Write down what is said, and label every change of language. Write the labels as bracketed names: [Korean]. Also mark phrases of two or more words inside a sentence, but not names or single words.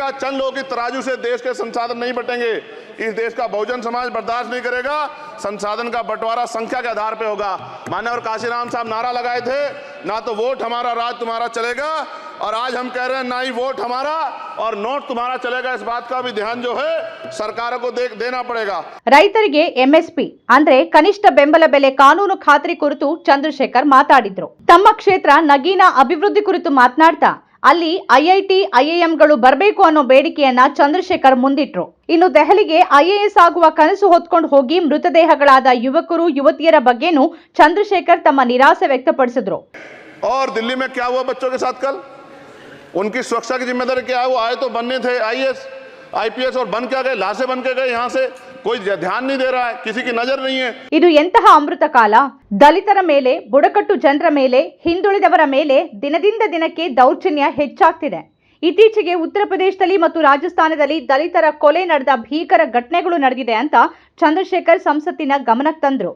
[Hindi] चंद लोगों की तराजू से देश के संसाधन नहीं बटेंगे, इस देश का बहुजन समाज बर्दाश्त नहीं करेगा। संसाधन का बंटवारा संख्या के आधार पे होगा। माननीय काशीराम साहब नारा लगाए थे, ना तो वोट हमारा राज तुम्हारा चलेगा, और आज हम कह रहे हैं ना ही वोट हमारा और नोट तुम्हारा चलेगा। इस बात का भी ध्यान जो है सरकारों को देना पड़ेगा। [Kannada] ರೈತರಿಗೆ MSP ಅಂದ್ರೆ ಕನಿಷ್ಠ ಬೆಂಬಲ ಬೆಲೆ ಕಾನೂನು ಖಾತ್ರಿ ಕುರಿತು ಚಂದ್ರಶೇಖರ್ ಮಾತಾಡಿದ್ರು। ತಮ್ಮ ಕ್ಷೇತ್ರ ನಗೀನಾ ಅಭಿವೃದ್ಧಿ ಕುರಿತು ಮಾತನಾಡ್ತಾ ಅಲ್ಲಿ IIT IIMಗಳು ಬರಬೇಕು ಅನ್ನೋ ಬೇಡಿಕೆಯನ್ನ ಚಂದ್ರಶೇಖರ್ ಮುಂದಿಟ್ರು। ಇನ್ನು ದೆಹಲಿಗೆ IAS ಆಗುವ ಕನಸು ಹೊತ್ಕೊಂಡು ಹೋಗಿ ಮೃತದೇಹಗಳಾದ ಯುವಕರು ಯುವತಿಯರ ಬಗ್ಗೆನೂ ಚಂದ್ರಶೇಖರ್ ತಮ್ಮ ನಿರಾಸೆ ವ್ಯಕ್ತಪಡಿಸಿದ್ರು। [Hindi] और दिल्ली में क्या हुआ बच्चों के साथ कल? उनकी सुरक्षा की जिम्मेदारी क्या है? वो आए तो बनने थे IAS IPS और बन क्या गए? लाशें बन के गए। यहाँ से कोई ध्यान नहीं दे रहा है, किसी की नजर नहीं है। [Kannada] ಇದು ಎಂತಹ ಅಮೃತ ಕಾಲ! ದಲಿತರ ಮೇಲೆ, ಬುಡಕಟ್ಟು ಜನರ ಮೇಲೆ, ಹಿಂದುಳಿದವರ ಮೇಲೆ ದಿನದಿಂದ ದಿನಕ್ಕೆ ದೌರ್ಜನ್ಯ ಹೆಚ್ಚಾಗ್ತಿದೆ। ಇತ್ತೀಚೆಗೆ ಉತ್ತರ ಪ್ರದೇಶದಲ್ಲಿ ಮತ್ತು ರಾಜಸ್ಥಾನದಲ್ಲಿ ದಲಿತರ ಕೊಲೆ ನಡೆದ ಭೀಕರ ಘಟನೆಗಳು ನಡೆದಿದೆ ಅಂತ ಚಂದ್ರಶೇಖರ್ ಸಂಸತ್ತಿನ ಗಮನಕ್ಕೆ ತಂದ್ರು।